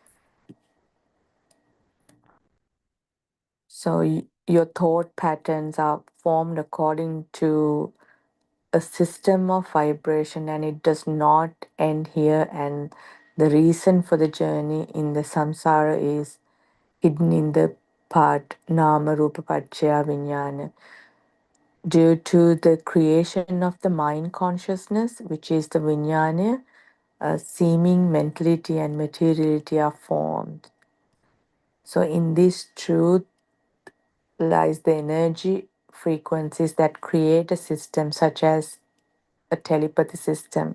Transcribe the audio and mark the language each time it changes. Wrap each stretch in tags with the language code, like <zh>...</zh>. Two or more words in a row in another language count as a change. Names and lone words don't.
<en>So your thought patterns are formed according to a system of vibration, and it does not end here. And the reason for the journey in the samsara is hidden in the part</en> <pi>nama rupa pacchaya vijnana,</pi> <en>due to the creation of the mind consciousness, which is the vijnana. Seeming mentality and materiality are formed. So in this truth lies the energy frequencies that create a system such as a telepathy system.</en>